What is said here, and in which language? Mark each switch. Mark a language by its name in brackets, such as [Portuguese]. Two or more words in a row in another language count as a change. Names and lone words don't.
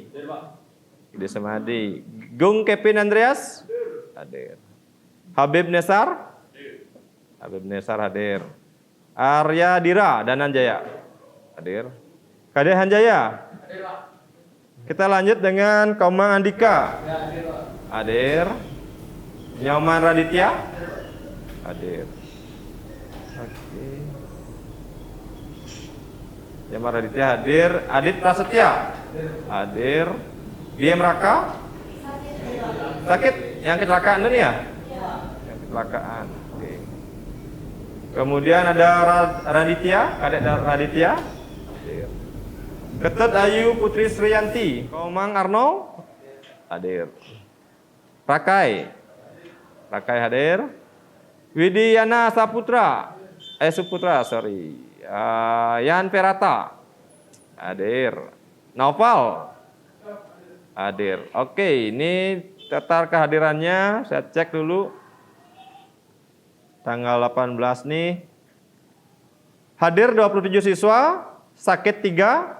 [Indonesian] Gede Sumadi. Gung Kevin Andreas. Hadir. Habib Nesar. Habib Nesar hadir. Arya Dira Dananjaya. Hadir. Kade Hanjaya. Kita lanjut dengan Komang Andika. Hadir. Nyoman Raditya. Hadir. Oke. Nyoman Raditya hadir. Adit Prasetya. Hadir. Diem Raka. Sakit? Yang kecelakaan ini ya? Yang kecelakaan. Oke. Kemudian ada Raditya, Kadek Raditya. Hadir. Ketut Ayu Putri Sriyanti. Komang Arno. Hadir. Rakai. Rakai hadir. Widiyana Saputra. Suputra, sorry. Yan Perata. Hadir. Noval. Hadir. Oke, ini daftar kehadirannya. Saya cek dulu. Tanggal 18 nih. Hadir 27 siswa, sakit 3.